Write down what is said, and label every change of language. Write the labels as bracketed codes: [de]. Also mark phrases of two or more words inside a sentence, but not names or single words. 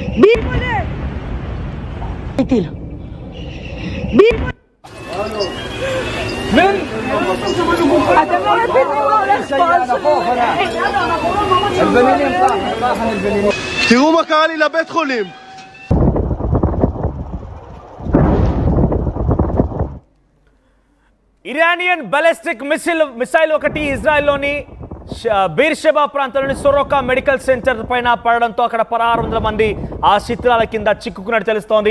[he] אתם לא מבינים מה הולך פה. תראו מה קרה לי לבית חולים. [en] Iranian ballistic missile [te] ఒకటి ఇజ్రాయెల్లోని బీర్షెబా ప్రాంతంలోని సొరోకా మెడికల్ సెంటర్ పైన పడడంతో అక్కడ 1600 మంది ఆ శిథిలాల కింద చిక్కుకున్నట్టు తెలుస్తోంది.